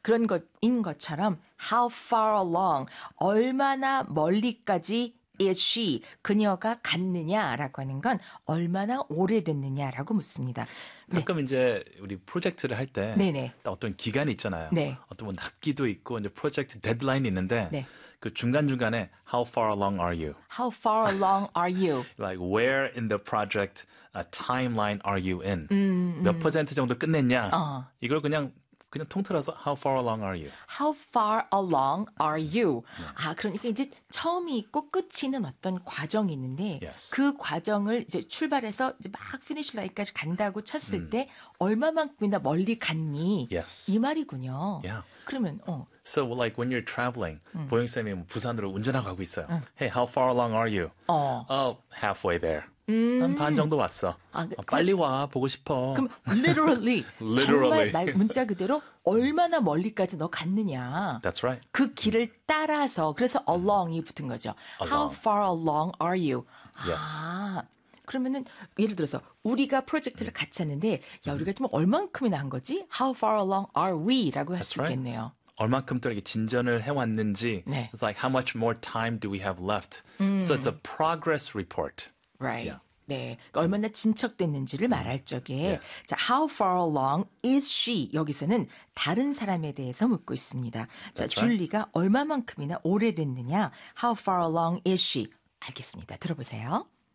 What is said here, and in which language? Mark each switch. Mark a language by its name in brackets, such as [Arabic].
[Korean] 그런 것인 것처럼 [English] how far along, [Korean] 얼마나 멀리까지 [English] Is she [Korean] 그녀가 갔느냐라고 하는 건 얼마나 오래됐느냐라고 묻습니다. 가끔 네. 이제 우리 프로젝트를 할 때 네네. 어떤 기간이 있잖아요. 네. 어떤 뭐 학기도 있고 이제 프로젝트 데드라인이 있는데 네. 그 중간중간에 [English] How far along are you? How far along are you? like where in the project timeline are you in? [Korean] 몇 퍼센트 정도 끝냈냐? 이걸 그냥 통틀어서 [English] How far along are you? How far along are you? Yeah. [Korean] 아, 그러니까 이제 처음이 있고 끝이 있는 어떤 과정이 있는데 [English] yes. [Korean] 그 과정을 이제 출발해서 이제 막 finish line까지 간다고 쳤을 때 얼마만큼이나 멀리 갔니? [English] Yes. [Korean] 이 말이군요. [English] Yeah. [Korean] 그러면 [English] So like when you're traveling, [Korean] 보영쌤이 부산으로 운전하고 가고 있어요. [English] Hey, how far along are you? Halfway there. [Korean] 한 반 정도 왔어. 아, 빨리 와, 보고 싶어. 그럼 [English] literally, literally. [Korean] 정말 문자 그대로 얼마나 멀리까지 너 갔느냐. [English] That's right. [Korean] 그 길을 따라서, 그래서 along이 붙은 거죠. [English] Along. How far along are you? Yes. [Korean] 아, 그러면은 예를 들어서 우리가 프로젝트를 같이 하는데 야, 우리가 좀 얼만큼이나 한 거지? [English] How far along are we? [Korean] 라고 할 수 [English] right. [Korean] 있겠네요. 얼만큼 또 이렇게 진전을 해왔는지 네. [English] It's like how much more time do we have left? So it's a progress report. Right. Yeah. [Korean] 네. 그러니까 얼마나 진척됐는지를 말할 적에 [English] yeah. [Korean] 자, [English] How far along is she? [Korean] 여기서는 다른 사람에 대해서 묻고 있습니다. 자, [English] right. [Korean] 줄리가 얼마만큼이나 오래됐느냐? [English] How far along is she? [Korean] 알겠습니다. 들어보세요.